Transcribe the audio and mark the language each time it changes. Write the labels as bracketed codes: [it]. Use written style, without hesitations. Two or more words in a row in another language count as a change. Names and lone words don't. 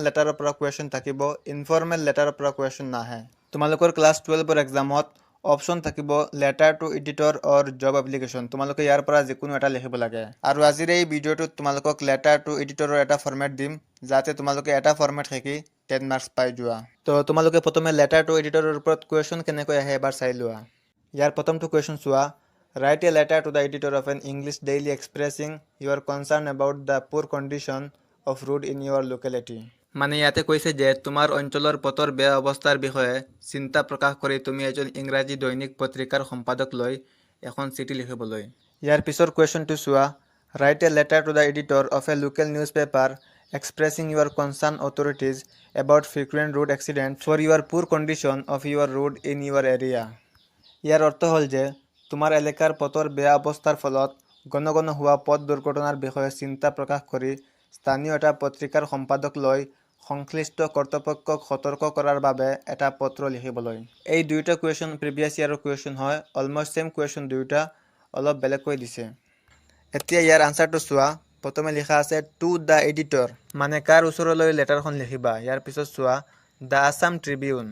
[as] লেটাৰৰ পৰা কোৱেশ্চন থাকিব [en] informal letter [as] পৰা কোৱেশ্চন নাহে তোমালোকৰ ক্লাছ 12ৰ এক্সামত অপচন থাকিব [en] letter to editor or job application [as] তোমালোকে ইয়াৰ পৰা যিকোনো এটা লিখিব লাগে আৰু আজিৰ এই ভিডিঅ'টোত তোমালোকক [en] letter to editor [as] এটা ফৰমেট দিম যাতে তোমালোকে এটা ফৰমেট শিকি 10 মাৰ্কস পাই যোৱা তো তোমালোকে প্ৰথমে [en] letter to editor [as] ওপৰত কোৱেশ্চন কেনেকৈ আহে এবাৰ চাই লোৱা ইয়াৰ প্ৰথমটো কোৱেশ্চন চোৱা [en] Write a letter to the editor of an English daily expressing your concern about the poor condition of road in your locality. [as] মানে ইয়াতে কৈছে যে তোমাৰ অঞ্চলৰ পথৰ বেয়া অৱস্থাৰ বিষয়ে চিন্তা প্ৰকাশ কৰি তুমি এজন ইংৰাজী দৈনিক পত্ৰিকাৰ সম্পাদক লৈ এখন চিঠি লিখিবলৈ ইয়াৰ পিছৰ কোৱেশ্চনটো চোৱা [en] Write a letter to the editor of a local newspaper expressing your concern authorities about frequent road accidents for your poor condition of your road in your area. [as] ইয়াৰ অৰ্থ হ'ল যে তোমাৰ এলেকাৰ পথৰ বেয়া অৱস্থাৰ ফলত গণগণ হোৱা পথ দুৰ্ঘটনাৰ বিষয়ে চিন্তা প্ৰকাশ কৰি স্থানীয় এটা পত্ৰিকাৰ সম্পাদক লৈ সংশ্লিষ্ট কৰ্তৃপক্ষক সতৰ্ক কৰাৰ বাবে এটা পত্ৰ লিখিবলৈ এই দুইটা কোৱেশ্চন [en] previous year question [as] হয় [en] almost same question [as] দুইটা অলপ বেলেগকৈ দিছে এতিয়া ইয়াৰ আনসাৰটো চোৱা প্ৰথমে লিখা আছে [en] to the editor [as] মানে কাৰ ওচৰলৈ লেটাৰখন লিখিবা ইয়াৰ পিছত চোৱা The Assam Tribune.